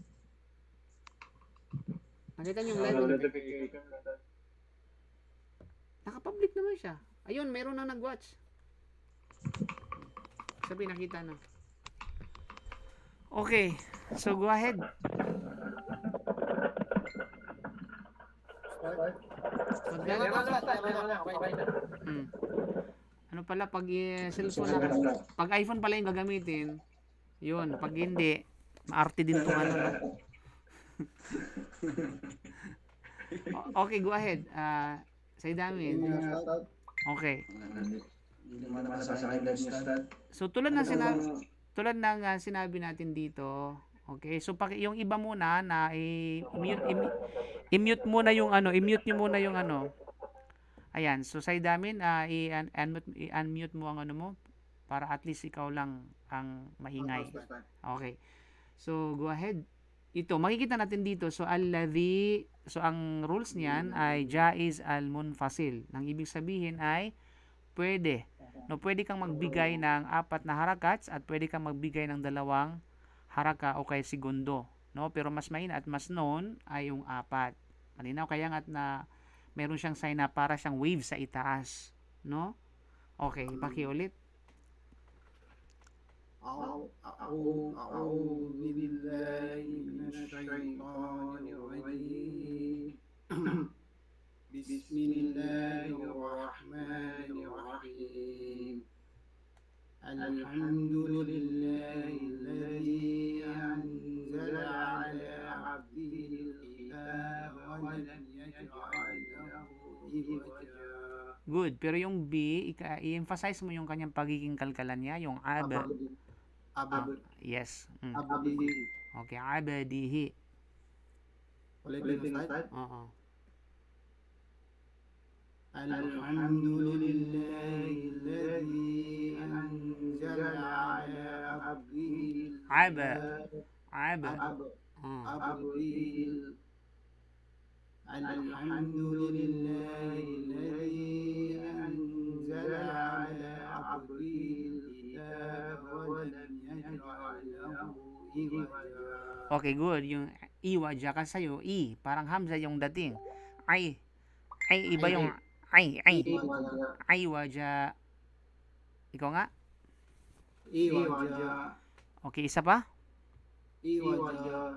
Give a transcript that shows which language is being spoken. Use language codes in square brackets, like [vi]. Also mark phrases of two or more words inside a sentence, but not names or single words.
[tl] Nakita nyo yung live. Naka-public naman siya. Ayun, meron na nag-watch. Sabi, nakita na. [en] Okay. So, go ahead. Hmm. [tl] Ano pala, pag cellphone na, pag iPhone pala yung gagamitin, yun, pag hindi, maarte din tong ano, no? [en] Okay, go ahead. Say Damin. Okay. [tl] Hindi naman sa akin start. So tulad ng sinabi natin dito, okay? So yung iba muna na i-mute muna yung ano, i-mute niyo muna yung ano. Ayan, so say Damin, i-unmute mo ang ano mo para at least ikaw lang ang maingay. [en] Okay. So go ahead. [tl] Ito, makikita natin dito. So ang rules niyan ay [ar] جائز المنفصل. [tl] Nang ibig sabihin ay pwede. No, pwede kang magbigay ng 4 na harakats at pwede kang magbigay ng 2 haraka o kaya segundo. No, pero mas mahina at mas known ay yung 4. Malinaw kaya nga na meron siyang sign na para siyang wave sa itaas, no? Okay, pakiulit. [ar] أعوذ بالله من الشيطان الرجيم بسم الله الرحمن الرحيم الحمد لله الذي أنزل على عبده الكتاب ولم يجعل له عوجا. [en] Good. [tl] Pero yung B, i-emphasize mo yung kanyang pagiging kalkalan niya, yung ab. [en] Yes. [ar] Abdihi. Okay, abadihi. [tl] Ulitin Ustad. Oo. [ar] الحمد لله الذي أنزل على عبده Aba. الحمد لله الذي أنزل على عبده الكتاب ولم يجعل له عوجا. [en] Okay, good. [tl] Yung iwaja ka sa'yo, parang hamza yung dating. Ay, iba yung ay waja. Ikaw nga? [ar] Iwaja. [tl] Okay, isa pa? [ar] Iwaja.